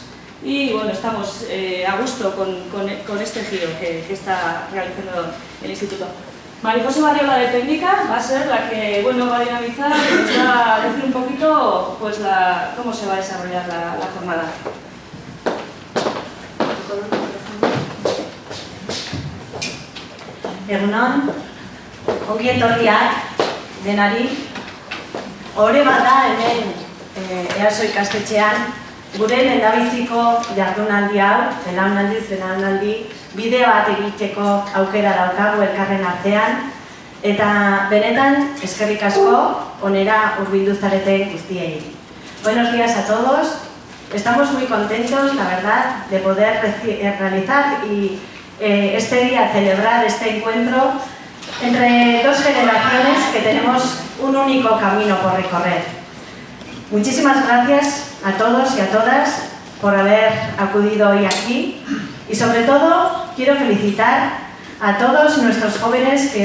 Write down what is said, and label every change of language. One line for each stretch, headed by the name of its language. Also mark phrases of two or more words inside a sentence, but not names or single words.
Spanish: Y estamos a gusto con este giro que está realizando el instituto. María José Variola de Técnica va a ser la que va a dinamizar y nos va a decir un poquito cómo se va a desarrollar la jornada.
Basque: Egunon, ongi etorriak denari. Hore bat da hemen Eraso ikastetxean gure lehendabiziko jardunaldi hau, belaunaldi, bide bat egiteko aukera daukagu elkarren artean eta benetan eskerrik asko onera hurbildu zareten guztiei.
Spanish: Buenos días a todos. Estamos muy contentos, la verdad, de poder realizar y este día celebrar este encuentro entre dos generaciones que tenemos un único camino por recorrer. Muchísimas gracias a todos y a todas por haber acudido hoy aquí y sobre todo quiero felicitar a todos nuestros jóvenes que